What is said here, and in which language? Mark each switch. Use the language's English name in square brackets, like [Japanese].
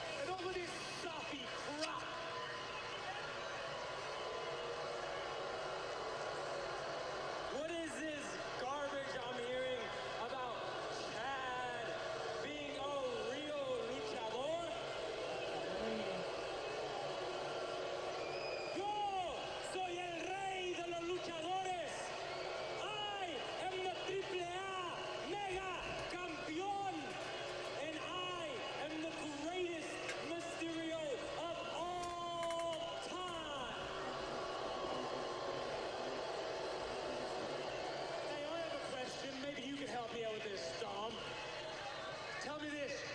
[English] Enough of this soppy crap. What is this garbage I'm hearing about Chad being a real luchador? [Spanish] Yo soy el rey de los luchadores. [English] I am the AAA Mega Campeón. And I am the greatest Mysterio of all time. Hey, I have a question. Maybe you can help me out with this, Dom. Tell me this.